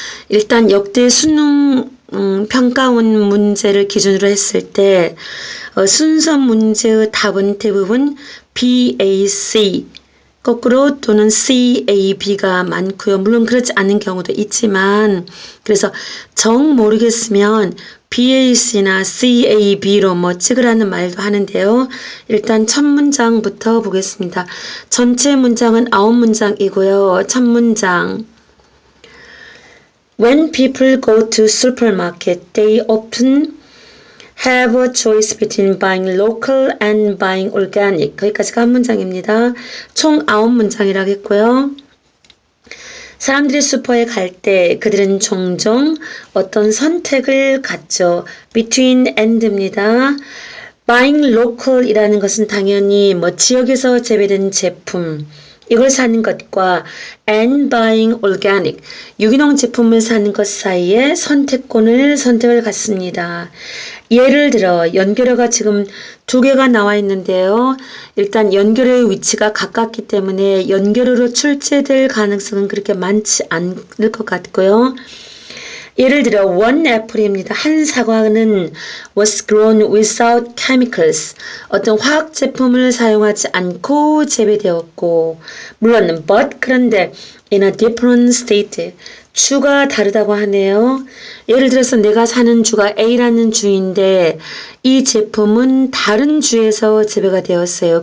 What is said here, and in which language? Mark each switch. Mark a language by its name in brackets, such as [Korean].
[Korean] 일단 역대 수능 평가원 문제를 기준으로 했을 때 순서 문제의 답은 대부분 BAC 거꾸로 또는 CAB가 많고요. 물론 그렇지 않은 경우도 있지만 그래서 정 모르겠으면 BAC나 CAB로 뭐 찍으라는 말도 하는데요. 일단 첫 문장부터 보겠습니다. 전체 문장은 9문장이고요. [English] 첫 문장 When people go to supermarket, they often have a choice between buying local and buying organic. [Korean] 거기까지가 한 문장입니다. 총 9문장이라고 했고요. 사람들이 슈퍼에 갈 때 그들은 종종 어떤 선택을 갖죠. [English] between and입니다. [Korean] buying local 이라는 것은 당연히 뭐 지역에서 재배된 제품 이걸 사는 것과 and buying organic 유기농 제품을 사는 것 사이에 선택을 갖습니다. 예를 들어 연결어가 지금 두 개가 나와 있는데요. 일단 연결어의 위치가 가깝기 때문에 연결어로 출제될 가능성은 그렇게 많지 않을 것 같고요. 예를 들어 one apple 입니다. [English] 한 사과는 was grown without chemicals. [Korean] 어떤 화학 제품을 사용하지 않고 재배되었고 물론 but 그런데 in a different state 주가 다르다고 하네요. 예를 들어서 내가 사는 주가 A라는 주인데 이 제품은 다른 주에서 재배가 되었어요.